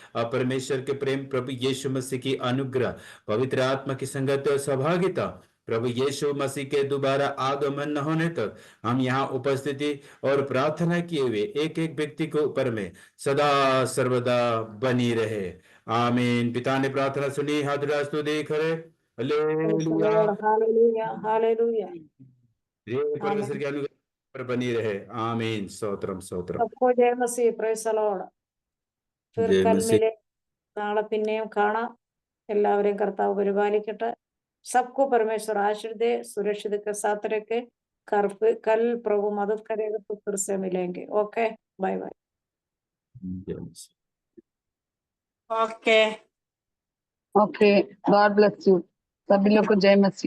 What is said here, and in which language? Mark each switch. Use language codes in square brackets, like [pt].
[hi] और परमेश्वर के प्रेम, प्रभु यीशु मसीह की अनुग्रह, पवित्र आत्मा की संगति और सहभागिता, प्रभु यीशु मसीह के दोबारा आगमन न होने तक हम यहाँ उपस्थिति और प्रार्थना किए हुए एक एक व्यक्ति के ऊपर में सदा सर्वदा बनी रहे। आमीन। पिता ने प्रार्थना सुनी, हाथ उठा स्तुति करे। हालेलुया। Hallelujah hallelujah. परमेश्वर की अनुग्रह पर बनी रहे। आमीन। स्तोत्रम स्तोत्रम। सबको जय मसीह, [en] Praise the Lord. [hi] फिर जय कल मसीह। [ml] मिले, നാളെ പിന്നെയും കാണാം. എല്ലാവരെയും കർത്താവ് പരിപാലിക്കട്ടെ. [hi] सबको परमेश्वर आशीर्वाद दे, सुरक्षित के साथ रखे। कल प्रभु मदद करेगा तो फिर से मिलेंगे। [en] Okay, bye bye. [hi] जय मसीह। [en] Okay. Okay, God bless you. [hi] सभी लोग को जय मसीह।